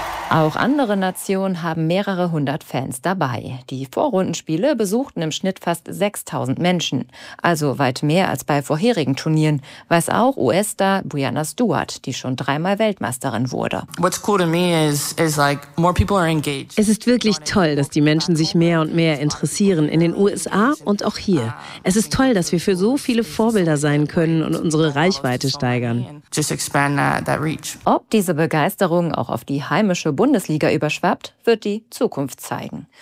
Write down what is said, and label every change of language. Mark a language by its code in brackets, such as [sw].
[de] Auch andere Nationen haben mehrere hundert Fans dabei. Die Vorrundenspiele besuchten im Schnitt fast 6.000 Menschen. Also weit mehr als bei vorherigen Turnieren, weiß auch US-Star Brianna Stewart, die schon dreimal Weltmeisterin wurde. [en] What's cool to me is like more people are engaged. [de] Es ist wirklich toll, dass die Menschen sich mehr und mehr interessieren, in den USA und auch hier. Es ist toll, dass wir für so viele Vorbilder sein können und unsere Reichweite steigern. [en] just expand that reach. [de] Ob diese Begeisterung auch auf die heimische Bundesliga überschwappt, wird die Zukunft zeigen.